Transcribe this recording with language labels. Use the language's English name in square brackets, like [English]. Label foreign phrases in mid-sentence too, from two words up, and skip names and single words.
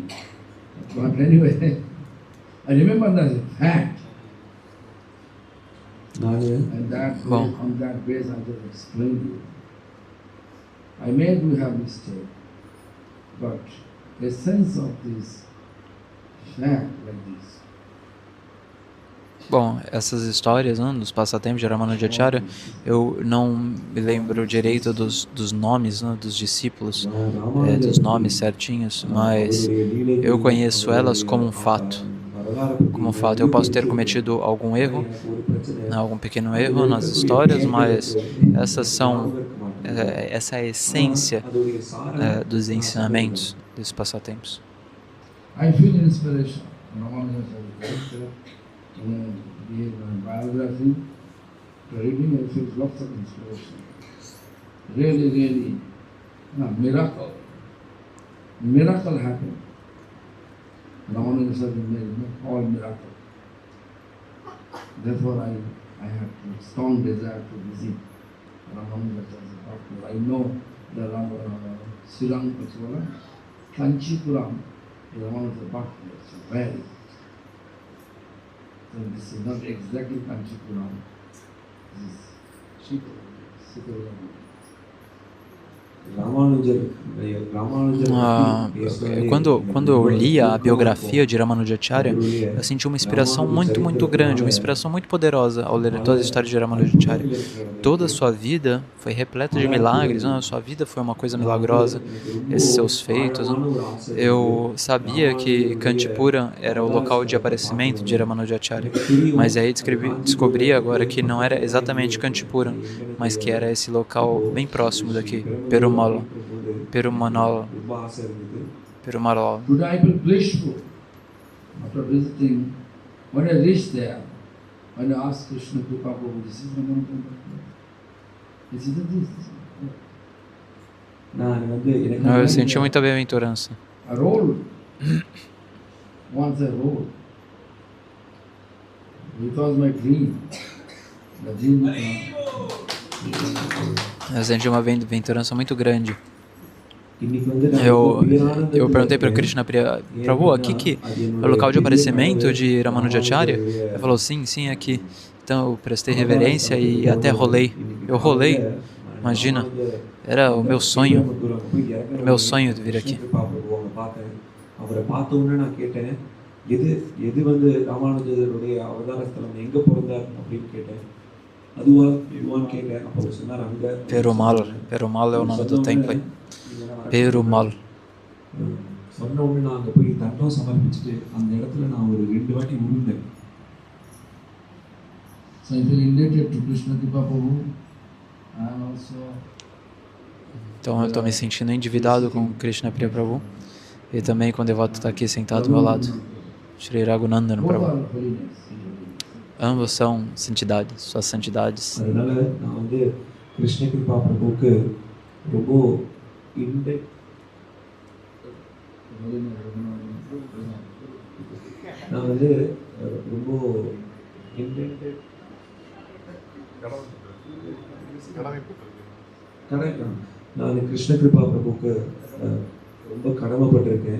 [English] But anyway, I remember the fact. And that on that base I just explained you. I may do have mistake, but the sense of this fact like this. [Portuguese] Bom, essas histórias, né, dos passatempos de Ramanujacharya, eu não me lembro direito dos nomes, né, dos discípulos, dos nomes certinhos, mas eu conheço elas como um fato. Como um fato, eu posso ter cometido algum erro, algum pequeno erro nas histórias, mas essa é a essência dos ensinamentos desses passatempos. [English] I feel inspiration. In biography, reading, I feel lots of inspiration. Really, miracle. Miracle happened. Ramanujacharya made all miracle. Therefore, I have a strong desire to visit Ramanujacharya. I know the Srirangapura, Kanchipuram, Ramanujacharya birthplace. Where is it? So this is not exactly Kanchipuram. This is Sikaram. [Portuguese] Quando eu li a biografia de Ramanujacharya, eu senti uma inspiração muito, muito grande, uma inspiração muito poderosa ao ler toda a história de Ramanujacharya. Toda a sua vida foi repleta de milagres, a sua vida foi uma coisa milagrosa, esses seus feitos. Eu sabia que Kanchipuram era o local de aparecimento de Ramanujacharya, mas aí descobri agora que não era exatamente Kanchipuram, mas que era esse local bem próximo daqui, Perumal. [English] Today I feel blissful after visiting. When I reached there, when I asked Krishna to Prabhu, this is Ramanujacharya. This is [Portuguese] Eu senti muita bem-aventurança. [English] I rolled once I wrote. It was my dream. The dream. [Portuguese] Eu senti uma aventurança muito grande. [Tamil] இன்னைக்கு வந்து [Portuguese] Eu perguntei para o Krishna Priya, Prabhu, aqui que é o local de aparecimento de Ramanujacharya? Ele falou, sim, sim, aqui. Então eu prestei reverência e até rolei. Eu rolei, imagina, era o meu sonho de vir aqui. [Tamil] அவரை பார்த்த உடனே நான் கேட்டேன், எது வந்து ராமானுஜருடைய அவதார ஸ்தலம் எங்கே பிறந்தார் அப்படின்னு கேட்டேன். இதுவான்னு கேட்டேன். அப்போ அவர் சொன்னார், அங்கே [Portuguese] Perumal é o nome do templo. Perumal. சொன்ன உடனே நான் அங்கே போய் தண்டம் சமர்ப்பிச்சுட்டு அந்த இடத்துல நான் ஒரு 2 வாட்டி விழுந்தேன். [English] So I feel indebted to Krishna Kripa Prabhu and also. [Portuguese] Então eu estou me sentindo endividado com Krishna Priya Prabhu e também com o devoto está aqui sentado ao meu lado, Shri Raghunandan Prabhu. Ambos são santidades, suas santidades. [Tamil] அதனால நான் வந்து கிருஷ்ண கிருபா பிரபுவுக்கு ரொம்ப நான் வந்து ரொம்ப நான் கிருஷ்ண கிருபா பிரபுவுக்கு ரொம்ப கடமைப்பட்டிருக்கேன்.